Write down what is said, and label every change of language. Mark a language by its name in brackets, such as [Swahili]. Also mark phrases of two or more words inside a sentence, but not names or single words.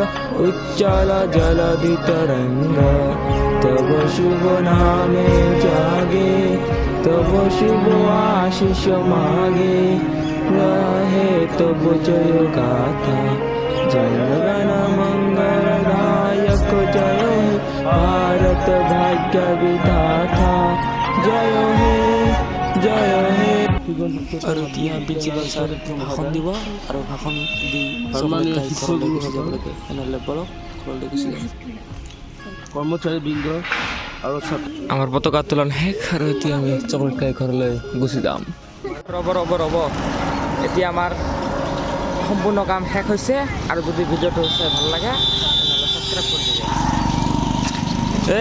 [Bangla] উচ্ছল জলধি তরঙ্গ তব শুভ নামে জাগে তব শুভ আশিস মাগে রহে তব জয় গাথা জন গণ মঙ্গলদায়ক জয় হে ভারত ভাগ্য বিধাতা জয় হে জয় হে। [Assamese] আৰু এতিয়া [English] principal sir [Assamese] ভাষণ দিব আৰু ভাষণ দি এনেহ'লে বলক কৰ্মচাৰী বৃন্দ আৰু আমাৰ পতাকা উত্তোলন শেষ আৰু এতিয়া আমি চকলেট খাই ঘৰলৈ গুচি যাম। ৰ'ব এতিয়া আমাৰ সম্পূৰ্ণ কাম শেষ হৈছে আৰু যদি ভিডিঅ'টো চাই ভাল লাগে তেনেহ'লে ছাবস্ক্ৰাইব কৰি দিব।